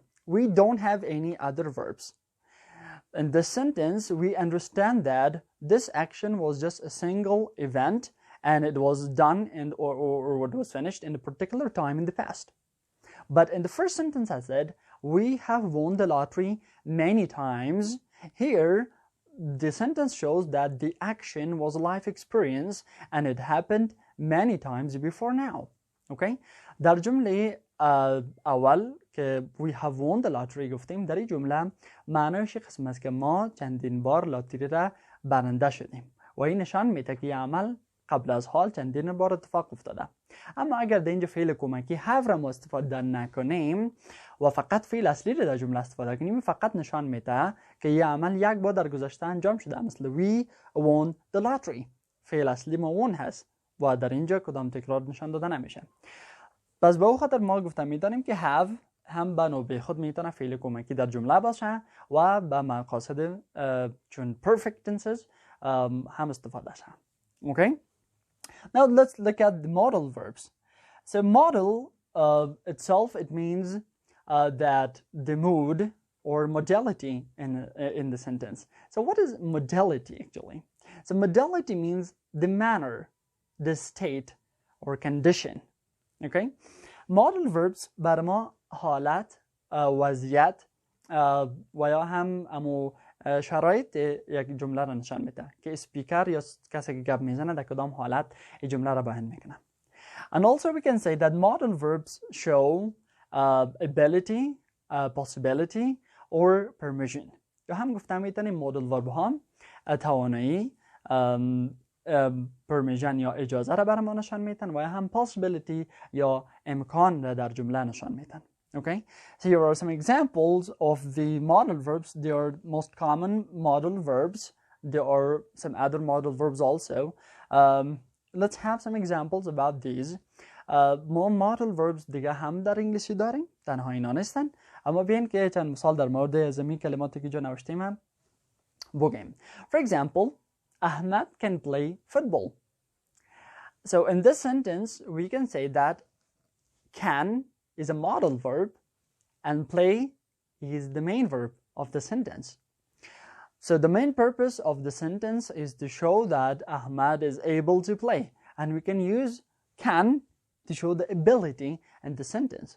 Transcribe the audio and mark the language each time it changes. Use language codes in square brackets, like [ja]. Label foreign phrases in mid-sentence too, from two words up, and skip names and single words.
[en] We don't have any other verbs. In this sentence, we understand that this action was just a single event, and it was done or it was finished in a particular time in the past. But in the first sentence I said, we have won the lottery many times. Here, the sentence shows that the action was a life experience and it happened many times before now. [fa] Okay? در جمله اول که [en] we have won the lottery [fa] گفتیم، در این جمله معنیش قسم است که ما چندین بار لاتری را برنده شدیم و این نشان میده که عمل قبل از حال چندین بار اتفاق افتاده. اما اگر در اینجا فعل کمکی have را ما استفاده نکنیم و فقط فعل اصلی را در جمله استفاده کنیم، فقط نشان میده که یه عمل یک بار در گذشته انجام شده، مثل [en] we won the lottery. [fa] فعل اصلی ما won هست و در اینجا کدام تکرار نشان داده نمیشه. پس به او خاطر ما گفتم میدانیم که have هم به نوبه خود میتونه فعل کمکی در جمله باشه و به مقاصد چون [en] perfect tenses [fa] هم استفاده شه. [en] Okay? Now let's look at the modal verbs. So modal itself, it means that the mood or modality in the sentence. So what is modality actually? So modality means the manner, the state or condition. Okay? Modal verbs [fa] برای ما حالت، وضعیت و یا هم امو شرایط یک جمله را نشان میده که اسپیکر یا کسی که گپ میزنه در کدام حالت این جمله را بیان میکنه. [en] And also we can say that modal verbs show ability, possibility or permission. [fa] یا هم گفتم میتونیم [en] modal verb [fa] ها توانایی، permission یا اجازه را برای ما نشان میتن و یا هم possibility یا امکان را در جمله نشان میتن. [en] Okay, so here are some examples of the modal verbs. They are most common modal verbs. There are some other modal verbs also. Let's have some examples about these. [fa] ما [en] modal verbs [fa] دیگه هم در انگلیسی داریم، تنها اینا نیستن، اما بیاین که چند مثال در مورد زمین کلماتی که جا نوشتیم هم بگیم. [en] For example, Ahmed can play football. So in this sentence, we can say that can is a modal verb and play is the main verb of the sentence. So the main purpose of the sentence is to show that Ahmad is able to play, and we can use can to show the ability in the sentence.